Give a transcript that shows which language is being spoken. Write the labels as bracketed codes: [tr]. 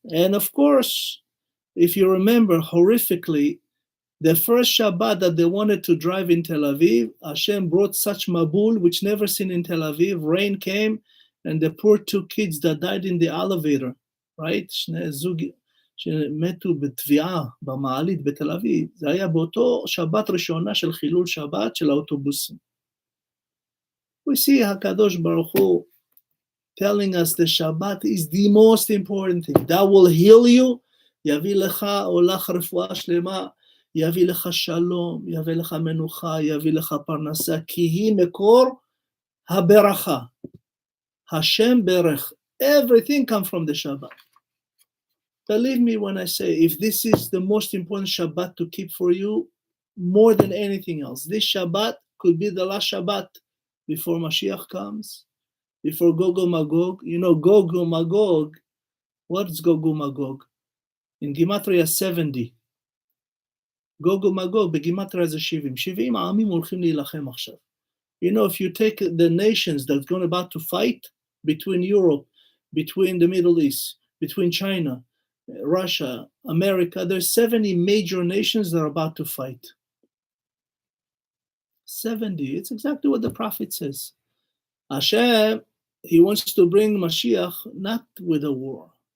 [en] And of course, if you remember horrifically, the first Shabbat that they wanted to drive in Tel Aviv, Hashem brought such mabul, which never seen in Tel Aviv. Rain came, and the poor two kids that died in the elevator, right? [he] שני זוג שמתו בתביעה במעלית בתל אביב. זה היה באותו שבת ראשונה של חילול שבת של האוטובוסים. We see HaKadosh Baruch Hu telling us the Shabbat is the most important thing. [en] That will heal you. [he] יביא לך או לך רפואה שלמה. יביא לך שלום, יביא לך מנוחה, יביא לך פרנסה, כי היא מקור הברכה. Hashem berech. [en] Everything comes from the Shabbat. Believe me when I say, if this is the most important Shabbat to keep for you, more than anything else, this Shabbat could be the last Shabbat before Mashiach comes, before Gog Magog. You know, Gog Magog, what's Gog Magog? In Gematria 70. Gog Magog, [he] בגימטריה זה 70. 70 העמים הולכים להילחם עכשיו. [en] You know, if you take the nations that's going about to fight between Europe, between the Middle East, between China, Russia, America, there's 70 major nations that are about to fight. 70, it's exactly what the prophet says. Hashem, he wants to bring Mashiach not with a war.